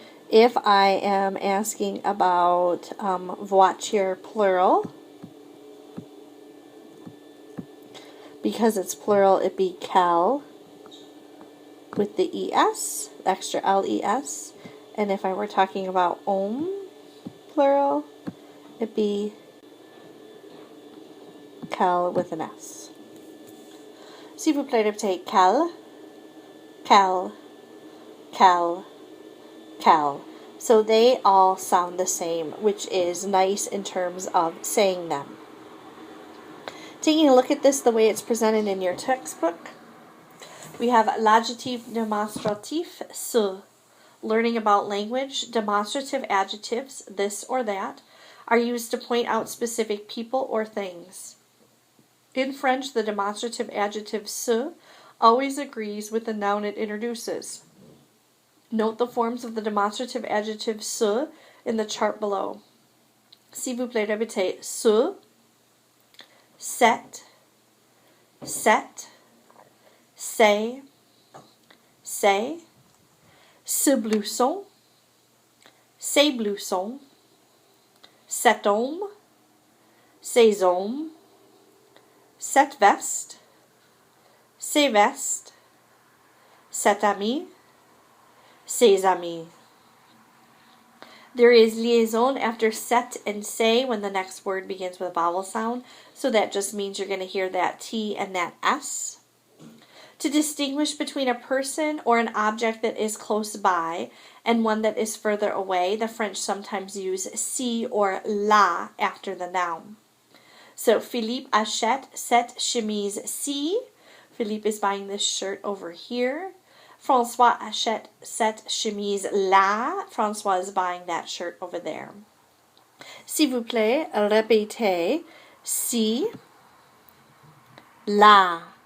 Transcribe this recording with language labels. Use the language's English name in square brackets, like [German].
[English] If I am asking about voiture plural, because it's plural, it'd be quel with the es, extra les. And if I were talking about homme plural, it'd be quel with an s. [French] S'il vous plaît, répétez quel, quel, quel, quel. [English] So they all sound the same, which is nice in terms of saying them. Taking a look at this the way it's presented in your textbook, we have [French] l'adjectif démonstratif ce. [English] Learning about language, demonstrative adjectives, this or that, are used to point out specific people or things. In French, the demonstrative adjective ce always agrees with the noun it introduces. Note the forms of the demonstrative adjective ce in the chart below. [French] S'il vous plaît, répétez ce, cette, c'est, c'est, ce blouson, ces blousons, cet homme, ces hommes, cette veste, ces vestes, cet ami, ses amis. [English] There is liaison after set and say when the next word begins with a vowel sound, so that just means you're going to hear that T and that S. To distinguish between a person or an object that is close by and one that is further away, the French sometimes use si or la after the noun. [French] So Philippe achète cette chemise-ci. [English] Philippe is buying this shirt over here. [French] François achète cette chemise-là. [English] François is buying that shirt over there. [French] S'il vous plaît, répétez si, la.